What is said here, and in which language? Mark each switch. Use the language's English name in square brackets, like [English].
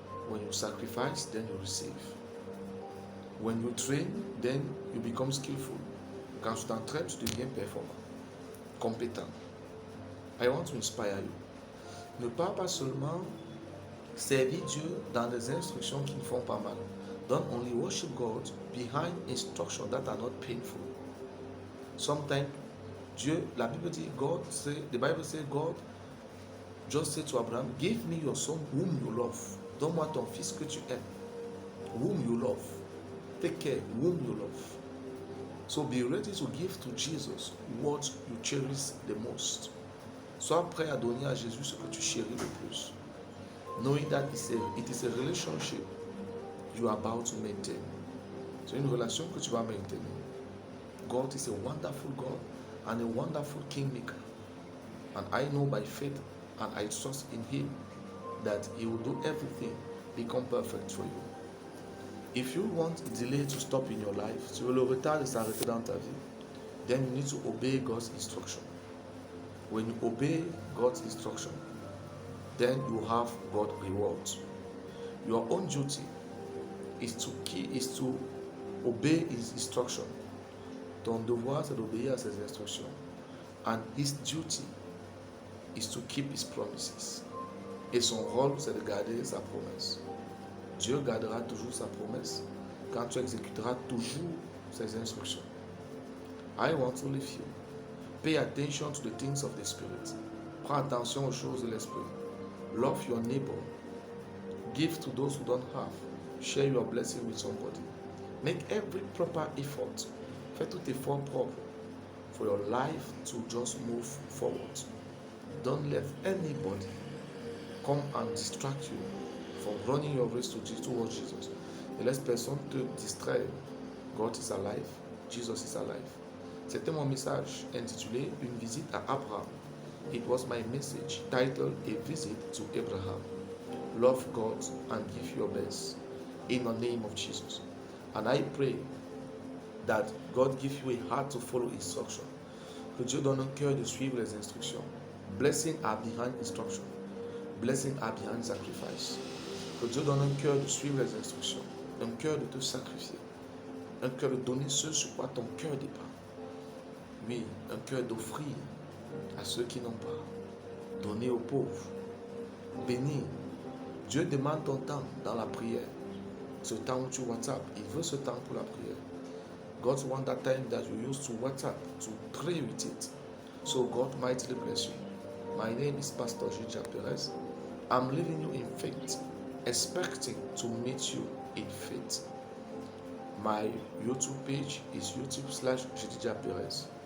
[English] When you sacrifice, then you receive. When you train, then you become skillful. [French] Quand tu t'entraînes, tu deviens performant, compétent. [English] I want to inspire you. [French] Ne pas seulement servir Dieu dans des instructions qui ne font pas mal. [English] Don't only worship God behind instructions that are not painful. Sometimes [French] Dieu, la Bible dit, [English] the Bible says, God just said to Abraham, give me your son whom you love. [French] Donne-moi ton fils que tu aimes. [English] Whom you love. Take care, whom you love. So be ready to give to Jesus what you cherish the most. [French] Sois prêt à donner à Jésus ce que tu chéris le plus. [English] Knowing that it is a relationship you are about to maintain. [French] C'est une relation que tu vas maintenir. [English] God is a wonderful God and a wonderful kingmaker. And I know by faith and I trust in him that he will do everything become perfect for you. If you want delay to stop in your life, [French] tu veux le retard de s'arrêter dans ta vie, [English] then you need to obey God's instruction. When you obey God's instruction, then you have God's rewards. Your own duty is to obey his instruction. [French] Ton devoir, c'est d'obéir à ses instructions. [English] And his duty is to keep his promises. [French] Et son rôle, c'est de garder sa promesse. Dieu gardera toujours sa promesse quand tu exécuteras toujours ses instructions. [English] I want to leave you. Pay attention to the things of the Spirit. [French] Prends attention aux choses de l'Esprit. [English] Love your neighbor. Give to those who don't have. Share your blessing with somebody. Make every proper effort. [French] Fais tout effort propre [English] for your life to just move forward. Don't let anybody come and distract you from running your race towards Jesus. [French] Ne laisse personne te distraire. [English] God is alive. Jesus is alive. [French] C'était mon message intitulé Une visite à Abraham. [English] It was my message titled A Visit to Abraham. Love God and give your best in the name of Jesus. And I pray that God give you a heart to follow instruction. [French] Que Dieu donne un cœur de suivre les instructions. [English] Blessings are behind instruction. Blessings are behind sacrifice. [French] Que Dieu donne un cœur de suivre les instructions. Un cœur de te sacrifier. Un cœur de donner ce sur quoi ton cœur dépend. Oui, un cœur d'offrir à ceux qui n'ont pas. Donnez aux pauvres. Bénis. Dieu demande ton temps dans la prière. Ce temps où tu WhatsApp, il veut ce temps pour la prière. [English] God wants that time that you use to WhatsApp, to pray with it. So God mightily bless you. My name is Pastor Gilles Perez. I'm leaving you in faith, expecting to meet you in faith. My YouTube page is YouTube/Gilles Perez.